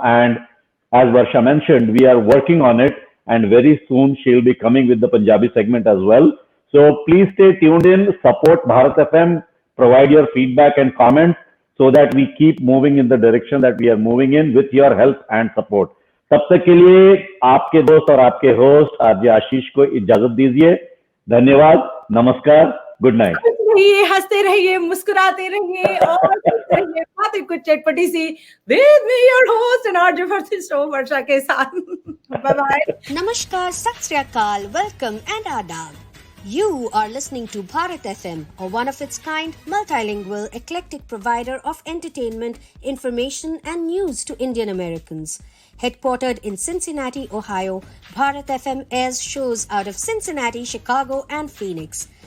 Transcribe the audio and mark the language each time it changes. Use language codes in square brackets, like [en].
[en] And as Varsha mentioned, we are working on it. And very soon she will be coming with the Punjabi segment as well. So please stay tuned in, support Bharat FM, provide your feedback and comments so that we keep moving in the direction that we are moving in with your help and support. [hi] तब तक के लिए आपके दोस्त और आपके host RJ आशीष को इजाजत दीजिए. धन्यवाद, नमस्कार, गुड नाइट. हंसते रहिए, मुस्कुराते रहिए और बातें कुछ चटपटी सी [en] with me your host and RJ for this show [hi] वर्षा के साथ. [en] Bye bye. Namaskar, Sat Sri Akal, welcome and adab. You are listening to Bharat FM, a one-of-its-kind, multilingual, eclectic provider of entertainment, information and news to Indian Americans. Headquartered in Cincinnati, Ohio, Bharat FM airs shows out of Cincinnati, Chicago and Phoenix.